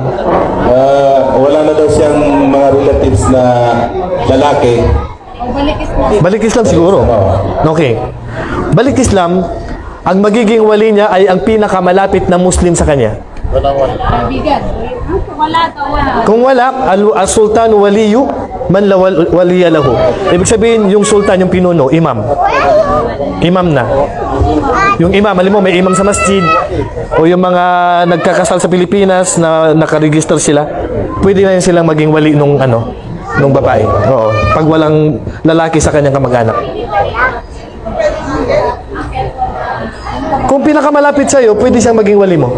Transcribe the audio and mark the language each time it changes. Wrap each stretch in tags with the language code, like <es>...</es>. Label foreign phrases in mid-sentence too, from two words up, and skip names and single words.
<tl>Wala na daw siyang mga relatives na lalaki. Balik Islam siguro. Okay. Balik Islam, ang magiging wali niya ay ang pinakamalapit na Muslim sa kanya. Kung wala,</tl> <ar>السلطان ولي من لا ولي له.</ar> <tl>Ibig sabihin, yung sultan, yung pinuno, imam. Imam na. Yung imam, alam mo, may imam sa masjid, o yung mga nagkakasal sa Pilipinas na nakaregister sila, pwede na yun silang maging wali nung babae. Oo. Pag walang lalaki sa kanyang kamag-anak. Kung pinakamalapit sa'yo, pwede siyang maging wali mo.</tl>